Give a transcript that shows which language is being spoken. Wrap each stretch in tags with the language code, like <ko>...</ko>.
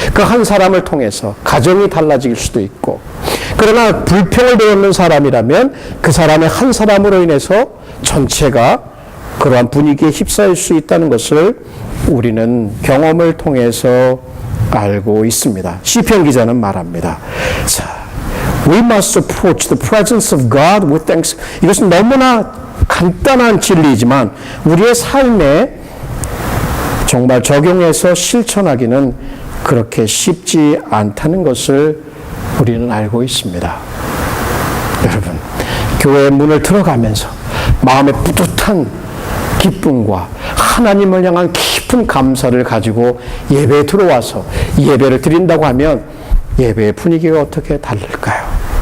<ko>그 한 사람을 통해서 가정이 달라질 수도 있고, 그러나 불평을 배우는 사람이라면 그 사람의 한 사람으로 인해서 전체가 그러한 분위기에 휩싸일 수 있다는 것을 우리는 경험을 통해서 알고 있습니다. 시편 기자는 말합니다. 자,</ko> <en>We must approach the presence of God with thanks.</en> <ko>이것은 너무나 간단한 진리이지만 우리의 삶에 정말 적용해서 실천하기는 그렇게 쉽지 않다는 것을 우리는 알고 있습니다. 여러분, 교회의 문을 들어가면서 마음에 뿌듯한 기쁨과 하나님을 향한 깊은 감사를 가지고 예배에 들어와서 예배를 드린다고 하면 예배의 분위기가 어떻게 다를까요?</ko>